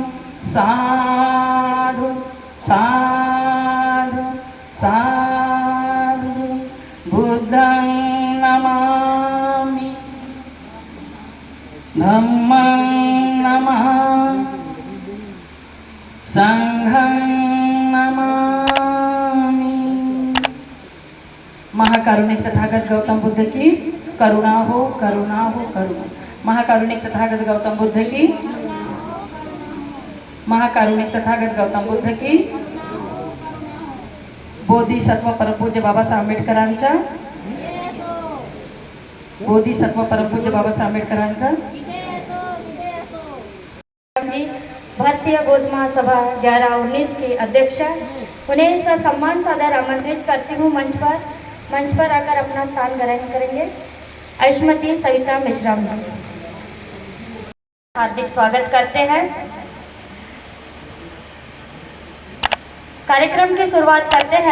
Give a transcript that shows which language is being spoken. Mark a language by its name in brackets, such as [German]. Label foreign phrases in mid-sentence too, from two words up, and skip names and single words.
[Pali] साधु साधु साधु बुद्धं नमामि, धम्मं नमामि, संघं नमामि। [Hindi] महाकारुणिक तथागत गौतम बुद्ध की करुणा हो, करुणा हो, करुणा। महाकारुणिक तथागत गौतम बुद्ध की, महाकारुणिक तथागत गौतम बुद्ध की, बोधिसत्व परमपूज्य बाबासाहेब आंबेडकरांचा, बोधिसत्व परमपूज्य बाबासाहेब आंबेडकरांचा। भारतीय बौद्ध महासभा 11-19 के अध्यक्ष, उन्हें सम्मान सादर आमंत्रित करती हूँ। मंच पर आकर अपना स्थान ग्रहण करेंगे। आयुष्मती सविता मिश्रा जी हार्दिक स्वागत करते हैं। कार्यक्रम की शुरुआत करते हैं।